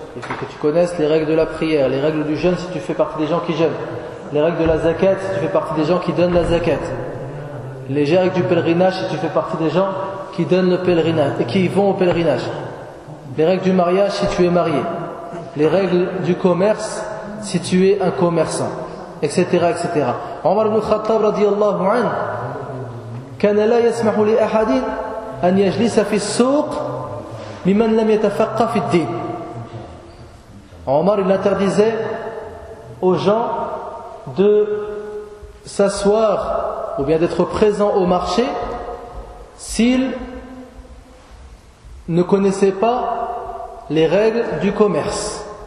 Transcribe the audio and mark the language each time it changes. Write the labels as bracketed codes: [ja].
[fr] Il faut que tu connaisses les règles de la prière, les règles du jeûne si tu fais partie des gens qui jeûnent, les règles de la zakat si tu fais partie des gens qui donnent la zakat, les règles du pèlerinage si tu fais partie des gens qui donnent le pèlerinage et qui vont au pèlerinage, les règles du mariage si tu es marié, les règles du commerce si tu es un commerçant, etc., etc. [ar] Omar ibn Khattab radiallahu anhu, كان لا يسمح لأحد أن يجلس في السوق ممن لم يتفقه في الدين. [fr] Omar, il interdisait aux gens de s'asseoir ou bien d'être présents au marché s'ils ne connaissaient pas les règles du commerce.